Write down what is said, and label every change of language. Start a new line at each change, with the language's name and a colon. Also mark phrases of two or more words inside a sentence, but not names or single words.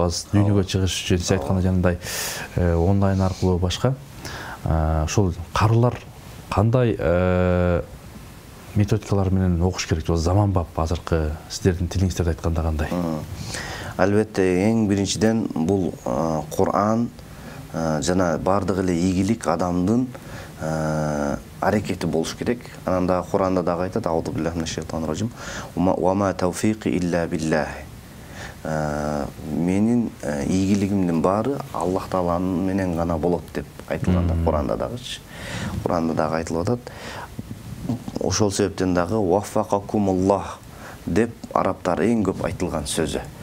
Kyrgyz: Азыр дүйнөгө чыгыш үчүн сиз айткандай жанагындай онлайн аркылуу башка ошол карылар кандай методикалар менен окуш керек? Заманбап азыркы сиздердин тилиңиздерди айтканда кандай? Албетте эң биринчиден бул Куран жана бардык эле ийгилик адамдын аракети болуш керек. Анан да Куранда дагы айтат:
Arabic: "أعوذ بالله من الشيطان الرجيم. وما توفيقي إلا بالله."
Kyrgyz: Менин ийгилигимдин баары Аллах Тааланын менен гана болот деп айтылган да Куранда дагычы. Куранда дагы айтылып атат. Ошол себептен дагы ваффакакумуллах деп арабтар эң көп айтылган сөзү.